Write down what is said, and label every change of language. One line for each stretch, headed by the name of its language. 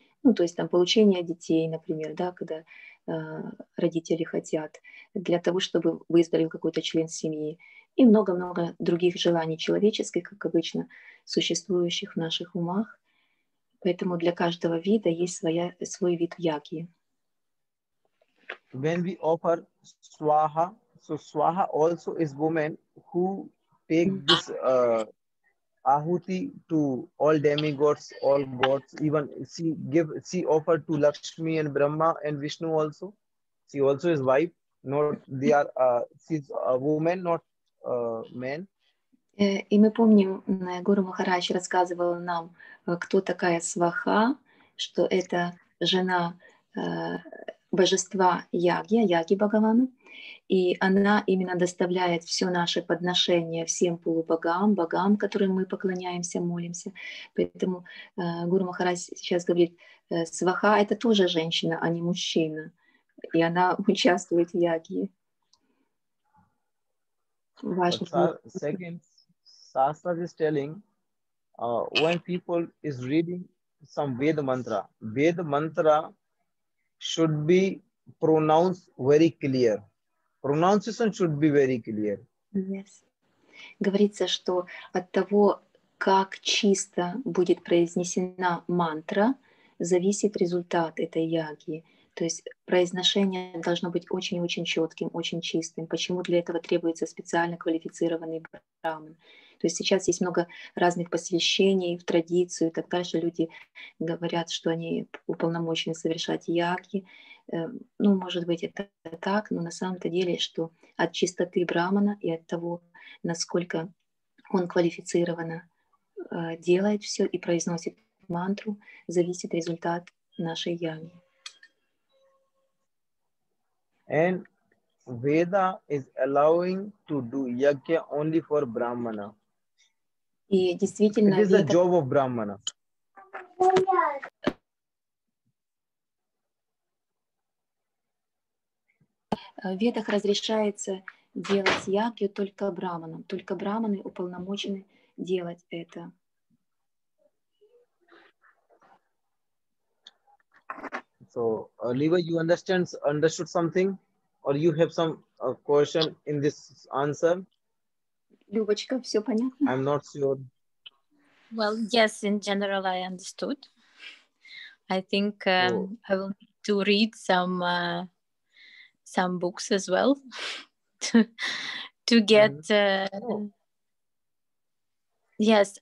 Russian: Ну, то есть там получение детей, например, да, когда родители хотят, для того, чтобы выздоровел какой-то член семьи, и много-много других желаний человеческих, как обычно, существующих в наших умах. Поэтому для каждого вида есть свой вид яги.
English: When we offer swaha, so swaha also is woman who take this ahuti to all demigods, all gods. Even she offered to Lakshmi and Brahma and Vishnu also. She also is wife. Not they are. She's a woman, not man.
Russian: И мы помним, Гуру Махарадж рассказывал нам, кто такая Сваха, что это жена божества Яги Бхагавана, и она именно доставляет все наше подношение всем полубогам, богам, которым мы поклоняемся, молимся. Поэтому Гуру Махарадж сейчас говорит, Сваха — это тоже женщина, а не мужчина, и она участвует в яге.
English: Second, Shastra is telling when people is reading some Ved mantra should be pronounced very clear. Pronunciation should be very clear. Yes.
Russian: Говорится, что от того, как чисто будет произнесена мантра, зависит результат этой яги. То есть произношение должно быть очень-очень четким, очень чистым. Почему для этого требуется специально квалифицированный браман? То есть сейчас есть много разных посвящений в традицию и так дальше. Люди говорят, что они уполномочены совершать яги. Ну, может быть, это так, но на самом-то деле, что от чистоты брамана и от того, насколько он квалифицированно делает все и произносит мантру, зависит результат нашей яги.
English: And Veda is allowing to do yajna only for Brahmana.
Russian: И действительно,
English: it is the job of Brahmana.
Russian: В Ведах разрешается делать ягью только браманам. Только браманы уполномочены делать это.
English: So, Liva, you understood something, or you have some question in this answer?
Russian: Любочка, все понятно?
English: I'm not sure. Well, yes, in general, I understood. I think I will need to read some books as well to get yes.